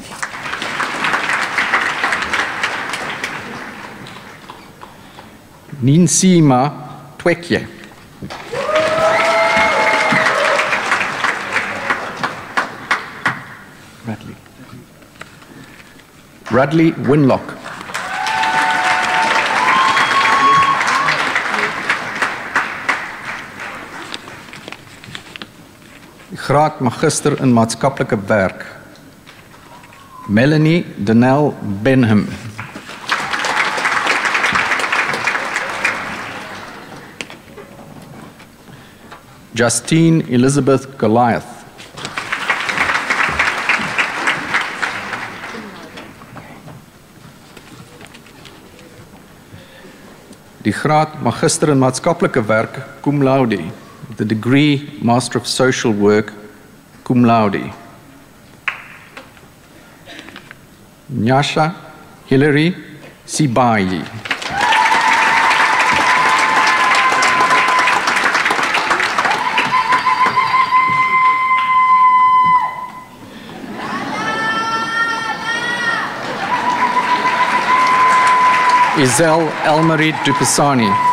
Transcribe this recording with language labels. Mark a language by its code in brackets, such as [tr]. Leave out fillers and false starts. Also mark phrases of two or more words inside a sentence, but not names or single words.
[af] Ninsima Twekje. Radley Winlock. Graad Magister in Maatskaplike Werk, Melanie Denel Benham. Justine Elizabeth Goliath. Die graad Magister in Maatskaplike Werk [la] cum laude, [en] the degree Master of Social Work cum laude, [af] Nyasha Hilary Sibayi. Isel Elmarie Dupisani.